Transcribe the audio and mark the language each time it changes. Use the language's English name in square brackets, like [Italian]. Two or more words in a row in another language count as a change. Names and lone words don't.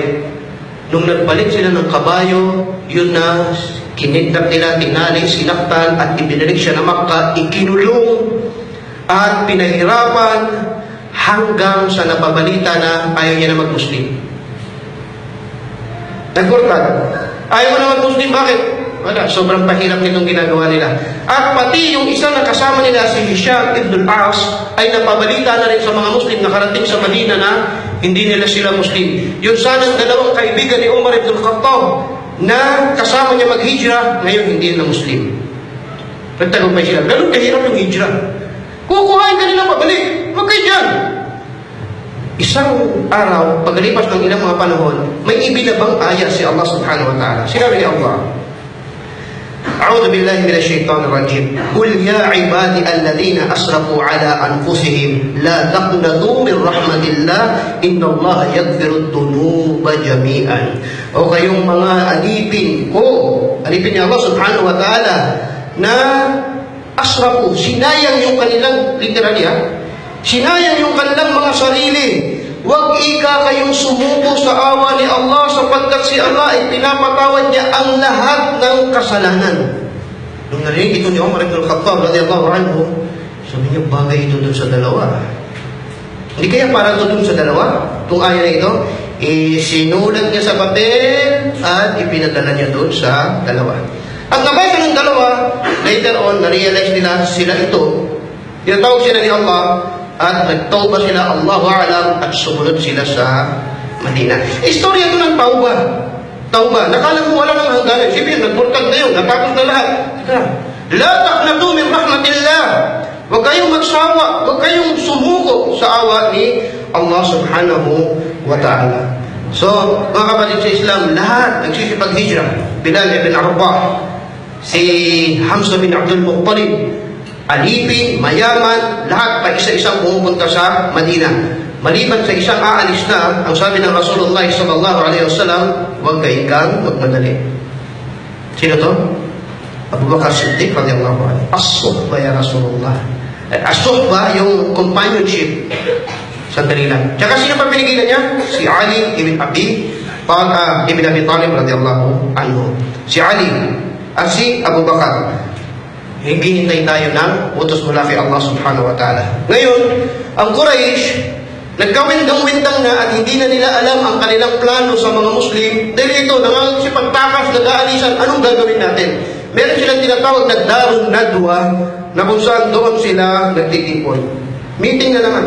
[Filipino] Nung nagpalit sila ng kabayo, yun na kinidnap nila, tinali, sinaktan, at ibinalik siya na Makkah, ikinulong, at pinahirapan, hanggang sa napabalita na ayaw niya na mag-Muslim. Nagkurtan. Ayaw mo na mag-Muslim, bakit? Wala, sobrang pahirap nitong ginagawa nila. At pati yung isang nakasama nila, si Hisham ibn al-As, ay napabalita na rin sa mga Muslim nakarating sa Madina na hindi nila sila Muslim. Yung sanang dalawang kaibigan ni Umar ibn al-Khattab na kasama niya mag-hijrah, ngayon hindi na Muslim. Nagtagumpay sila. Ganun kahirap yung hijrah. Kukuhain ka nila pabalik. Huwag kayo dyan. Isang araw, pagkalipas ng ilang mga panahon, may ibinabang ayat si Allah [Arabic] سبحانه وتعالى. [Filipino] Sinabi ni Allah, [Arabic] أعوذ بالله من الشيطان الرجيم قل يا عبادي الذين أسرفوا على أنفسهم لا تقنطوا من رحمة الله إن الله يغفر الذنوب جميعا. [Filipino] O kayong mga alipin ko, alipin ni Allah [Arabic] سبحانه وتعالى, [Filipino] na asrafu, sinayang yung kanilang, literally sinayang yung kanilang mga sarili. Huwag ika kayong sumuko sa awa ni Allah sapagkat si Allah ay pinapatawad niya ang lahat ng kasalanan. Nung narinig ito ni Umar ibn al-Khattab [Arabic] رضي الله عنه, [Filipino] sabi niya, bagay ito dun sa dalawa. Hindi kaya parang ito dun sa dalawa? Itong aya na ito, sinulat niya sa papel at ipinadala niya dun sa dalawa. At nabasa ng dalawa, [English] later on, [Filipino] na-realize nila sila ito. Tinatawag sila ni Allah at nagtawba sila, [Arabic] الله أعلم, [Filipino] at sumunod sila sa Madina. Istorya ito ng tawba. Tawba. Nakala mo wala nang hangganan. Siyempre, nagmurtad na yun. Natapos na lahat. [Arabic] لا تقنطوا من رحمة الله. [Filipino] Huwag kayong magsawa. Huwag kayong sumuko sa awa ni Allah [Arabic] سبحانه وتعالى. [Filipino] So, mga kapatid sa Islam, lahat nagsisipag-hijrah. Bilal ibn Rabah, si Hamza bin Abdul Muttalib, alipin, mayaman, lahat pa isa-isang pumupunta sa Madina. Maliban sa isang aalis na, ang sabi ng Rasulullah [Arabic] صلى الله عليه وسلم, [Filipino] huwag kang magmadali. Sino to? Abu Bakar Siddiq [Arabic] رضي الله عنه. الصحبة يا رسول الله. الصحبة, [Filipino] yung companionship. Sandali lang. Tsaka sino pa pinigilan niya? Si Ali ibn Abi Talib [Arabic] رضي الله عنه. [Filipino] Si Ali at si Abu Bakar. Hinihintay tayo ng utos mula kay Allah [Arabic] سبحانه وتعالى. [Filipino] Ngayon, ang Quraysh, nagkawindang-windang na at hindi na nila alam ang kanilang plano sa mga Muslim. Dahil ito, nangasipagtakas, nag-aalisan, anong gagawin natin? Meron silang tinatawag na Darun Nadwa, na kung saan doon sila nagtitipon. Meeting na naman.